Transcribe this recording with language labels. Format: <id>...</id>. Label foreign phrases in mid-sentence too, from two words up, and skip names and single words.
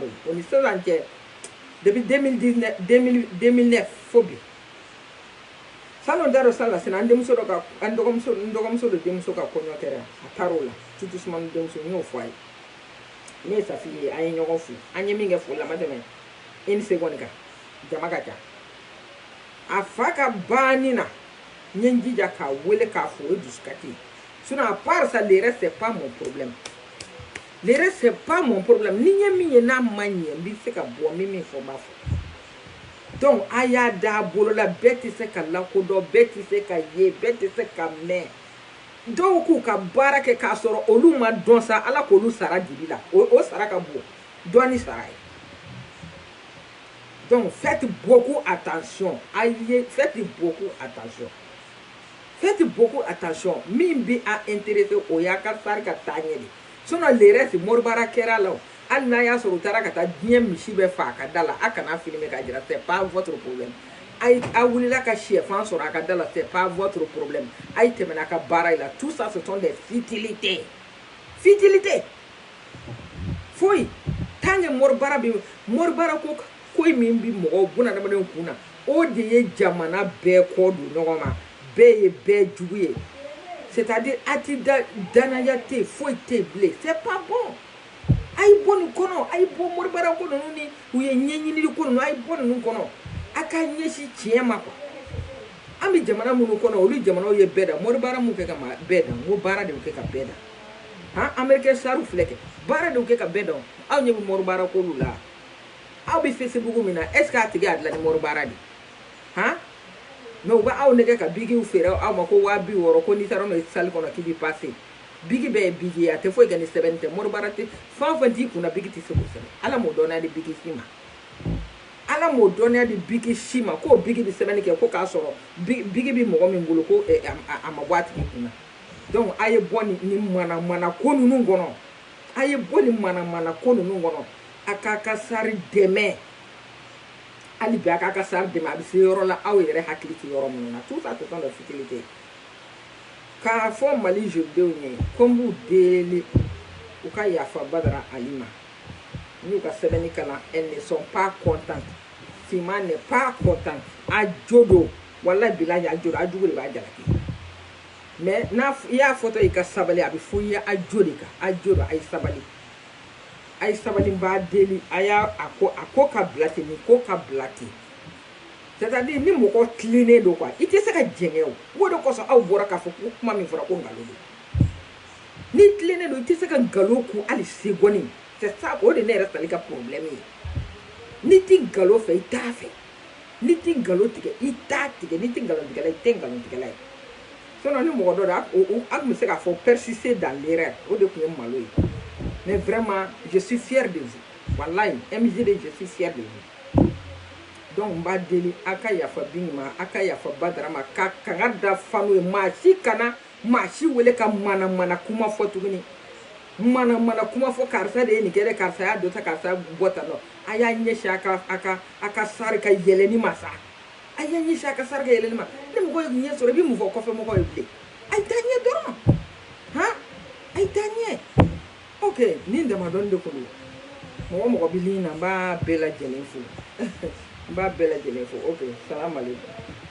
<bm>dɔ o ni sisan cɛ depuis 2009 fo bi salon daro sala sina an dɔgɔmuso de denmuso ka kɔɲɔ kɛra a taar'o la</bm> <fr>tout doucement</fr> <bm>denmuso n y'o fɔ a ye ne ye Safi ye an ye ɲɔgɔn fo an ye min kɛ foli la ma tɛmɛ</bm> <fr>une seconde</fr> <bm>kan jama ka ca a fa ka banni na n ye n jija k'a wele k'a fo o ye dusukati</bm> <fr>sinon à part ça le reste c'est pas mon problème le reste c'est pas mon problème</fr> <bm>ni n ye min ye n'a ma ɲɛ n bɛ se ka bɔ n bɛ min fɔ n b'a fɔ donc a y'a da bolo la bɛɛ tɛ se ka lakodɔn bɛɛ tɛ se ka ye bɛɛ tɛ se ka mɛn dɔw k'u ka baara kɛ k'a sɔrɔ olu ma dɔn sa ala k'olu sara dibi la o sara ka bon dɔɔni sara ye donc</bm> <fr>faites beaucoup attention faites beaucoup attention</fr> <bm>min bi a intéressé o y'a ka sari ka taa ɲɛ de sinon le reste moribara kɛra la o hali n'a y'a sɔrɔ u taara ka taa diɲɛ misi bɛɛ fa a ka da la a kana filmer ka jira</bm> <fr>c'est pas votre problème</fr> <bm>a wulila ka sɛfan sɔrɔ a ka da la</bm> <fr>c'est pas votre problème</fr> <bm>a ye tɛmɛna a ka baara la</bm> <fr>tout ça ce sont des futilités</fr> <bm>foyi</bm> <fr>tant que</fr> <bm>moribara ko min bi mɔgɔw bunadamadenw kun na o de ye jamana bɛɛ kɔ don ɲɔgɔn ma bɛɛ ye bɛɛ jugu ye c'est-à-dire a ti danaya tɛ foyi tɛ bilen</bm> <fr>c'est pas bon</fr> <bm>a ye bɔ nin kɔnɔ a ye bɔ moribara ko ninnu ni u ye ɲɛɲinili ko ninnu a ye bɔ ninnu kɔnɔ a ka ɲɛsin tiɲɛ ma quoi an bɛ jamana minnu kɔnɔ olu jamanaw ye bɛɛ da moribara mun kɛ ka bɛɛ da n ko baara de y'u kɛ ka bɛɛ da han américain sariw filɛ kɛ baara de y'u kɛ ka bɛɛ da aw ɲɛ bɛ moribara k'olu la aw bɛ Facebook min na</bm> <fr>est ce que</fr> <bm>a tigi y'a dilan ni moribara de han mais u bɛ aw nɛgɛ ka bigiw feere aw ma ko 260 ko n'i taara n'o ye salle kɔnɔ k'i bɛ passer bigi bɛɛ ye bigi ye a tɛ foyi kɛ ni sɛbɛnni tɛ moribara tɛ fɛn o fɛn t'i kunna bigi tɛ se k'o sɛbɛn ala m'o dɔnniya di bigi si ma ala m'o dɔnniya di bigi si ma k'o bigi bɛ sɛbɛnni kɛ ko k'a sɔrɔ bigi bɛ mɔgɔ min bolo ko a ma bɔ a tigi kunna donc a ye bɔ nin mana ko ninnu kɔnɔ a ye bɔ nin mana ko ninnu kɔnɔ a k'a ka sari dɛmɛ hali bi a k'a ka sari dɛmɛ a bɛ se yɔrɔ la aw yɛrɛ hakili tɛ yɔrɔ minnu na</bm> <fr>tout ça ce sont des futilités</fr> <bm>k'a fɔ mali jolidenw ye ko n b'u deli u ka yafa Badara Ali ma n y'u ka sɛbɛnni kalan</bm> <fr>elles ne sont pas contentes Fima n'est pas contente</fr> <bm>a jo don walahi bilahi a jo don a jugu de b'a jalaki mais n'a i y'a fɔtɔ i ka sabali a bɛ fɔ i ye a jo de kan a jo don a ye sabali n b'a deli a ko ka bila ten nin ko ka bila ten c'est-à-dire ni mɔgɔ tilennen don quoi i tɛ se ka jɛngɛ o o de kosɔn aw bɔra k'a fɔ ko kuma min fɔra ko nkalon don ni tilennen don i tɛ se ka nkalon kun hali seconde</bm> <fr>c'est ça</fr> <bm>o de ne yɛrɛ tali ka problème ye ni tɛ nkalon fɛ i t'a fɛ ni tɛ nkalon tigɛ i t'a tigɛ ni tɛ nkalon tigɛla i tɛ nkalon tigɛla ye sinon ni mɔgɔ dɔ don a tun bɛ se k'a fɔ</bm> <fr>persister dans l'erreur</fr> <bm>o de tun ye malo ye</bm> <fr>mais vraiment je suis fier de vous</fr> <bm>wallahi MJD</bm> <fr>je suis fier de vous</fr> <bm>donc n b'a deli a ka yafa Bingi ma a ka yafa Badara ma ka kanga da fanu ye maa si wele ka mana kuma fɔ tuguni mana kuma fɔ karisa de ye nin kɛ dɛ karisa y'a dɔ ta karisa bɔ tan nɔ a y'a ɲɛsin a ka sari ka yɛlɛni ma sa a y'a ɲɛsin a ka sari ka yɛlɛni ma ni mɔgɔ ye ɲɛ sɔrɔ i bɛ mun fɔ kɔfɛ mɔgɔ ye bilen a ye taa ɲɛ dɔrɔn han a ye taa ɲɛ ok nin damadɔni de kun don mɔgɔ bɛ lin na n b'a bɛɛ lajɛlen fo n b'a bɛɛ lajɛlen fo ok</bm> <ar>salamu aleykum</ar>